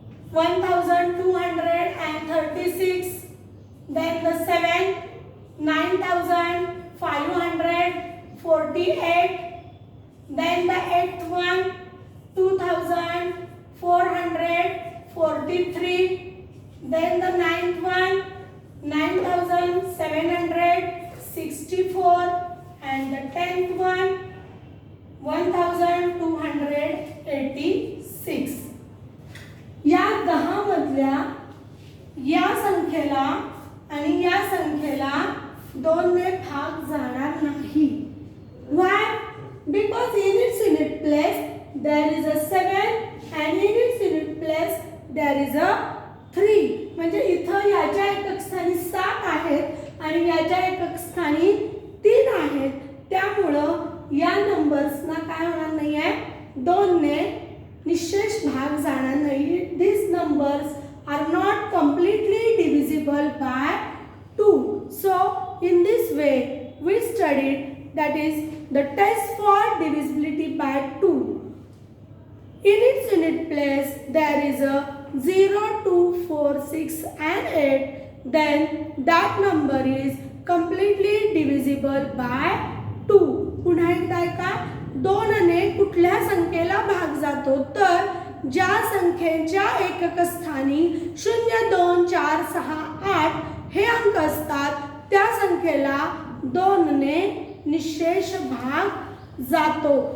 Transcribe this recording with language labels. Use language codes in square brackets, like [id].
[en] 1236, then the 7 9548, then the eighth one 2443, then the ninth one 9764, and the 10th one 1286. [mr] या 10 मधल्या या संख्येला आणि या संख्येला 2 ने भाग जाणार नाही. [en] Why? Because in its unit place there is a 7 and in its unit place there is a 3. [mr] म्हणजे इथं याच्या एकक स्थानी 7 आहेत आणि याच्या एकक स्थानी 3 आहेत. त्यामुळं या नंबर्सना काय होणार नाही आहे, 2 ने निशेष भाग जाणार नाही. [en] These numbers are not completely divisible by 2. So in this way we studied, that is the test for divisibility by 2. In its unit place there is a 0, 2, 4, 6 and 8. Then that number is completely divisible by 2. [mr] पुन्हा एकदा का 2 ने कुठल्या संख्येला भाग जातो, तर ज्या संख्येच्या एकक स्थानी 0, 2, 4, 6, 8 हे अंक असतात त्या संख्येला 2 ने निशेष भाग जातो.